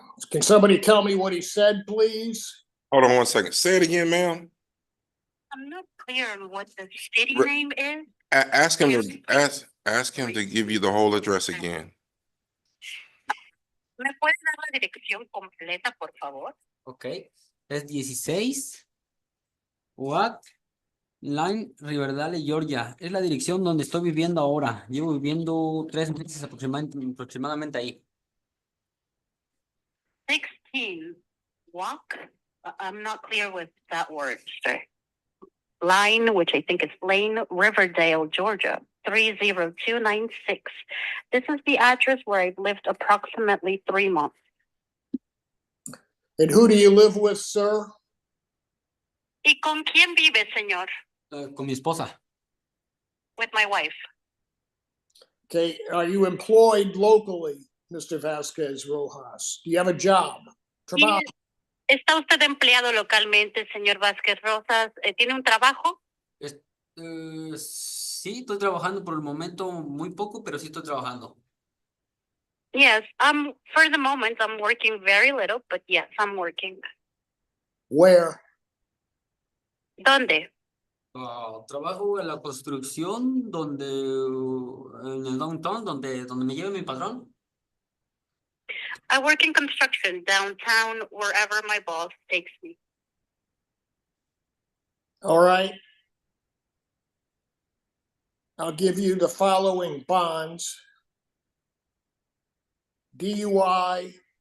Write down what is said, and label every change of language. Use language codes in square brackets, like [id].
[en] Can somebody tell me what he said, please? Hold on 1 second. Say it again, ma'am. I'm not clear on what the city Re- name is. Ask him to give you the whole address again. [es] ¿Me puedes dar la dirección completa, por favor? Ok. Es 16 Oak Line, Riverdale, Georgia. Es la dirección donde estoy viviendo ahora. Llevo viviendo 3 meses aproximadamente ahí. [en] 16 walk. I'm not clear with that word, sir. Line, which I think is Lane, Riverdale, Georgia, 30296. This is the address where I've lived approximately 3 months. And who do you live with, sir? [es] ¿Y con quién vive, señor? Con mi esposa. [en] With my wife. Okay, are you employed locally, Mr. Vasquez Rojas? Do you have a job? [es] Trabajo. ¿Está usted empleado localmente, señor Vázquez Rosas? ¿Tiene un trabajo? Sí, estoy trabajando por el momento muy poco, pero sí estoy trabajando. [en] Yes, for the moment, I'm working very little, but yes, I'm working. Where? [es] ¿Dónde? Trabajo en la construcción en el downtown, donde me lleve mi patrón. [en] I work in construction downtown, wherever my boss takes me. All right. I'll give you the following bonds. DUI,